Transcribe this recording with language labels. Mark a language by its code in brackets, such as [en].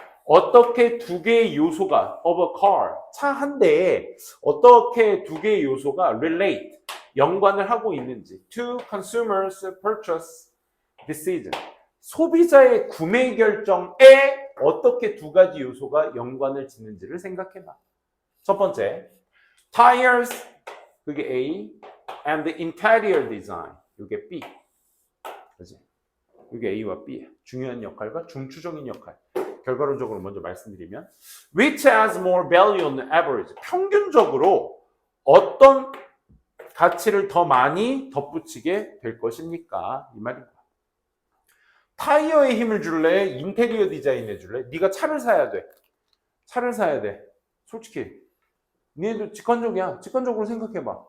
[ko] 어떻게 두 개의 요소가 [en] of a car, [ko] 차 한 대에 어떻게 두 개의 요소가 relate, 연관을 하고 있는지 [en] to consumers purchase decision. [ko] 소비자의 구매 결정에 어떻게 두 가지 요소가 연관을 짓는지를 생각해봐. 첫 번째, [en] tires, [ko] 그게 [en] A, and the interior design, [ko] 이게 [en] B. [ko] 그치? 이게 A와 B야. 중요한 역할과 중추적인 역할. 결과론적으로 먼저 말씀드리면 [en] which has more value on average. [ko] 평균적으로 어떤 가치를 더 많이 덧붙이게 될 것입니까? 이 말입니다. 타이어에 힘을 줄래? 인테리어 디자인 해줄래? 네가 차를 사야 돼. 차를 사야 돼. 솔직히 니네도 직관적이야. 직관적으로 생각해봐.